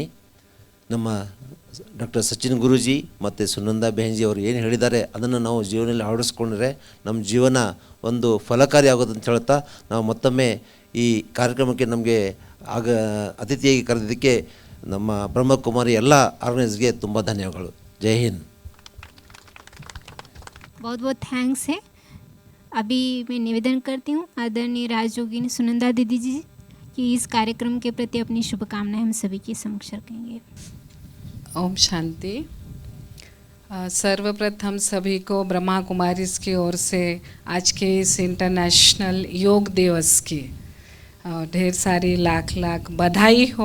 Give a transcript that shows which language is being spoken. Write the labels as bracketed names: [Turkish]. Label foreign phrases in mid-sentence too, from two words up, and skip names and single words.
[Kannada] ನಮ್ಮ ಡಾಕ್ಟರ್ ಸಚಿನ್ ಗುರೂಜಿ ಮತ್ತು ಸುನಂದಾ ಬೆಹನ್ಜಿ ಅವರು ಏನು ಹೇಳಿದ್ದಾರೆ ಅದನ್ನು ನಾವು ಜೀವನದಲ್ಲಿ ಅಳವಡಿಸ್ಕೊಂಡ್ರೆ ನಮ್ಮ ಜೀವನ ಒಂದು ಫಲಕಾರಿ ಆಗೋದು ಅಂತ ಹೇಳ್ತಾ, ನಾವು ಮತ್ತೊಮ್ಮೆ ಈ ಕಾರ್ಯಕ್ರಮಕ್ಕೆ ನಮಗೆ ಅತಿಥಿಯಾಗಿ ಕರೆದಿದ್ದಕ್ಕೆ ನಮ್ಮ ಬ್ರಹ್ಮಕುಮಾರಿ ಎಲ್ಲ ಆರ್ಗನೈಸ್ಗೆ ತುಂಬ ಧನ್ಯವಾದಗಳು. [Hindi] जय हिंद. बहुत बहुत थैंक्स है. अभी मैं निवेदन करती हूँ आदरणीय राजयोगिनी सुनंदा दीदी जी कि इस कार्यक्रम के प्रति अपनी शुभकामनाएं हम सभी के समक्ष रखेंगे. ओम शांति. सर्वप्रथम सभी को ब्रह्मा कुमारीज की ओर से आज के इस इंटरनेशनल योग दिवस की ढेर सारी लाख लाख बधाई हो.